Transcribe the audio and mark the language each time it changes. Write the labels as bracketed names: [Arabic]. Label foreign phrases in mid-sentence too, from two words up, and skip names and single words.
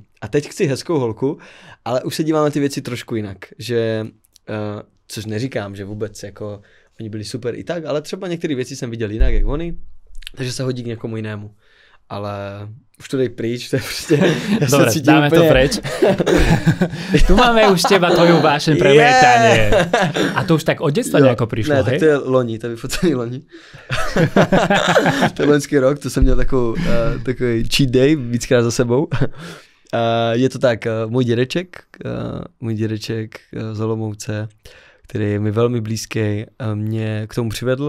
[Czech] A teď chci hezkou holku, ale už se dívám na ty věci trošku jinak, že, což neříkám, že vůbec jako oni byli super i tak, ale třeba některé věci jsem viděl jinak, jak oni, takže se hodí k někomu jinému. Ale už to dej pryč, to je prostě... [Slovak] Dobre, dáme úplně... to preč. Tu máme už teba tvoju vášeň pre lietanie. A to už tak od detstva nejako prišlo, [Czech] ne, hej? Tak to je loni, to je vyfocený loni. To je loňský rok, to jsem měl takový [English] cheat day [Czech] víckrát za sebou. Je to tak, můj dědeček z Olomouce, který je mi velmi blízký, mě k tomu přivedl.